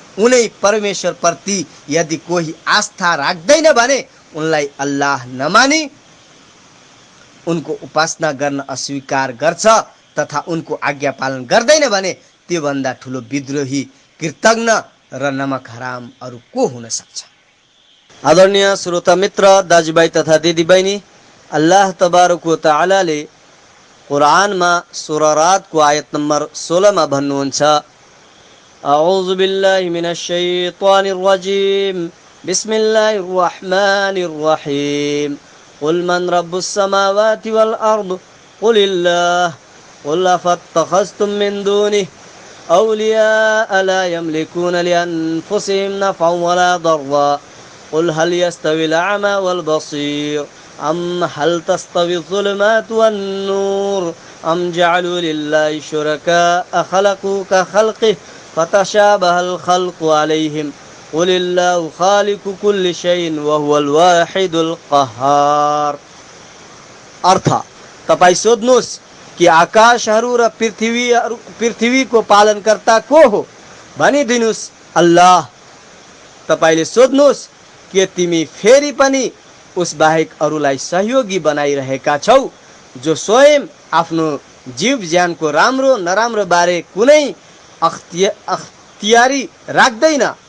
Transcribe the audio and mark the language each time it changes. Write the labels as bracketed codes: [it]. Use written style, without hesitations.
[ne] उनै परमेश्वर प्रति यदि कोही आस्था राख्दैन भने उनलाई अल्लाह नमानी उनको उपासना गर्न अस्वीकार गर्छ तथा उनको आज्ञा पालन गर्दैन भने त्योभन्दा ठुलो विद्रोही, कृतज्ञ र नमक हराम अरू को हुन सक्छ? आदरणीय श्रोता मित्र, दाजुभाइ तथा दिदीबहिनी, अल्लाह तबारक व तआलाले कुरानमा सूरा रात को आयत नम्बर 16 मा भन्नुहुन्छ, [ar] أعوذ بالله من الشيطان الرجيم بسم الله الرحمن الرحيم قل من رب السماوات والأرض قل الله قل أفاتخذتم من دونه أولياء لا يملكون لأنفسهم نفعا ولا ضرا قل هل يستوي الأعمى والبصير أم هل تستوي الظلمات والنور أم جعلوا لله شركاء خلقوا كخلقه فتشابه الخلق عليهم قل الله خالق كل شيء وهو الواحد القهار. [ne] अर्थ तपाई सोध्नुहोस् कि आकाशहरू र पृथ्वीको पालनकर्ता को हो? भनिदिनुहोस् अल्लाह. तपाईले सोध्नुहोस् के तिमी फेरि पनि उस बाहेक अरूलाई सहयोगी बनाइरहेका छौ जो स्वयं आफ्नो जीव ज्यानको राम्रो नराम्रो बारे कुनै अख्तियारी राख्दैन?